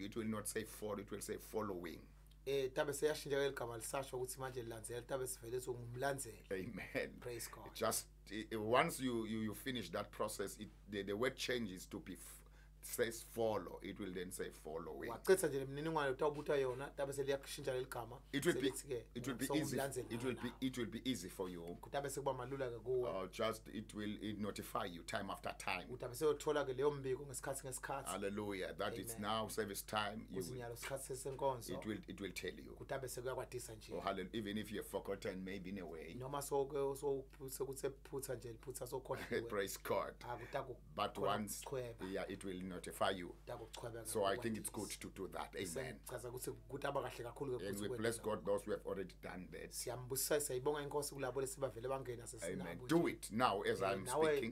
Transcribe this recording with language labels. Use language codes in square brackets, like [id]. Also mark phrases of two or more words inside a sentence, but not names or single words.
[en] It will not say follow, it will say following. Amen. Praise God. Just once you finish that process, the word changes to be says follow, it will then say following. [ss] Waqedza nje imininingwane utawubuta yona tabe seliyashintsha leligama. [en] It will be easy. It will be easy for you. [ss] Kutabe sekuba malula ke kuwe. [en] Just it will notify you time after time. [ss] Utabe seyothola ke leyo mbiko ngesikhathi. [en] Hallelujah. That it's now service time. It will tell you. [ss] Kutabe sekuyakwatisa nje. [en] Oh, hallelujah. Even if you have forgotten maybe in a way. [ss] Noma sekusephutha nje liphutha sokhona. [en] Praise God. But once it will notify you. So I think it's good to do that. Amen. And we bless God those who have already done that. Amen. Do it now as I'm speaking.